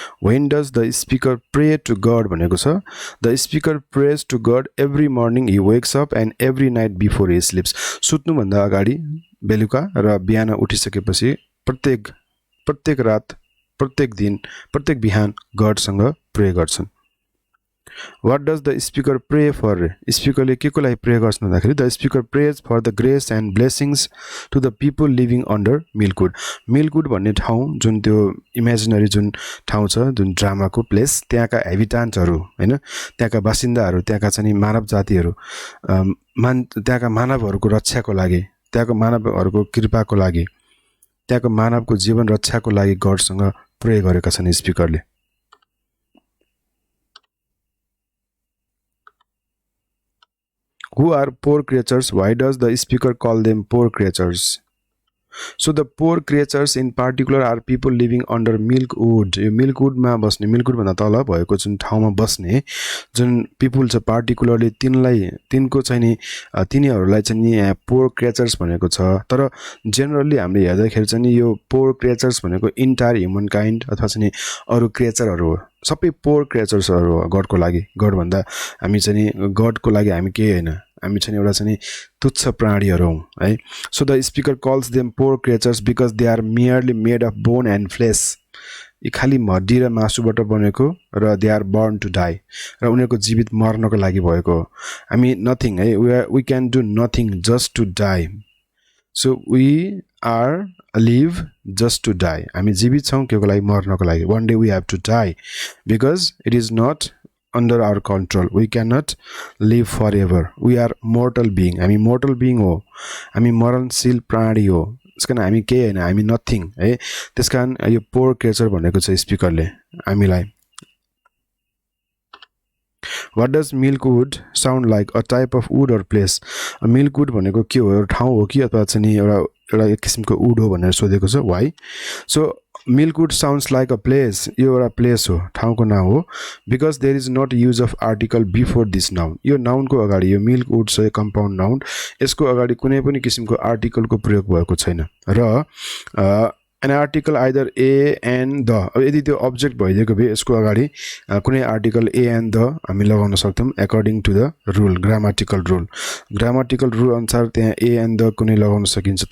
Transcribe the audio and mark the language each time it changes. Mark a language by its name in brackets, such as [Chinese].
[English] when does the speaker pray to God [Nepali] भनेको छ। [English] The speaker prays to God every morning he wakes up and every night before he sleeps. [Nepali] सुत्नुभन्दा अगाडि बेलुका र बिहान उठिसकेपछि प्रत्येक रात, प्रत्येक दिन, प्रत्येक बिहान गडसँग प्रे गर्छन्। [English] What does the speaker pray for? [Nepali] स्पिकरले के को लागि प्रे गर्छन् भन्दाखेरि [English] The speaker prays for the grace and blessings to the people living under Milk Wood. [Nepali] मिल्कवुड भन्ने ठाउँ जुन त्यो इमेजिनरी जुन ठाउँ छ, जुन ड्रामाको प्लेस, त्यहाँका हेबिटान्ट्सहरू हैन, त्यहाँका बासिन्दाहरू, त्यहाँका चाहिँ मानव जातिहरू, त्यहाँका मानवहरूको रक्षाको लागि, त्यहाँको मानवहरूको कृपाको लागि, त्यहाँको मानवको जीवन रक्षाको लागि गडसँग प्रे गरेका छन् स्पिकरले। [English] Who are poor creatures? Why does the speaker call them poor creatures? So the poor creatures in particular are people living under milkwood. [Nepali] यो मिल्कवुडमा बस्ने, मिल्कवुड भन्दा तल भएको जुन ठाउँमा बस्ने जुन पिपुल छ, पार्टिकुलरली तिनको चाहिँ नि तिनीहरूलाई चाहिँ नि यहाँ पोर क्रिएचर्स भनेको छ। तर जेनरली हामीले हेर्दाखेरि चाहिँ नि यो पोर क्रिएचर्स भनेको इन्टायर ह्युमन काइन्ड अथवा चाहिँ नि अरू क्रिएचरहरू हो। सबै पोर क्रिएचर्सहरू हो गडको लागि। गड भन्दा हामी चाहिँ नि गडको लागि हामी केही हैन, हामी चाहिँ एउटा चाहिँ तुच्छ प्राणीहरू हौं है। [English] So the speaker calls them poor creatures because they are merely made of bone and flesh. [Nepali] यी खाली हड्डी र मासुबाट बनेको र [English] they are born to die, [Nepali] र उनीहरूको जीवित मर्नको लागि भएको हो। हामी नथिङ है, [English] We can do nothing just to die. So we are live just to die. [Nepali] हामी जीवित छौं केको लागि? मर्नको लागि। [English] One day we have to die because it is not under our control. We cannot live forever. We are mortal being. [Nepali] हामी mortal being हो, हामी मरणशील प्राणी हो। त्यसकारण हामी केही हैन, हामी नथिङ है। त्यसकारण यो पोर क्रिएचर भनेको छ स्पिकरले हामीलाई। [English] What does milkwood sound like? A type of wood or place? [Nepali] Milkwood भनेको के हो? एउटा ठाउँ हो कि अथवा चाहिँ नि एउटा किसिमको वुड हो भनेर सोधेको छ। [English] Why? So milkwood sounds like a place. [Nepali] यो एउटा प्लेस हो, ठाउँको नाम हो। [English] Because there is not use of article before this noun. [Nepali] यो नाउनको अगाडि, यो मिल्कवुड छ यो कम्पाउन्ड नाउन, यसको अगाडि कुनै पनि किसिमको आर्टिकलको प्रयोग भएको छैन। र [English] an article either a and the, [Nepali] यदि त्यो अब्जेक्ट भइदिएको भए यसको अगाडि कुनै आर्टिकल a and the हामी लगाउन सक्छौं [English] according to the rule, grammatical rule [Nepali] अनुसार त्यहाँ a and the कुनै लगाउन सकिन्छ।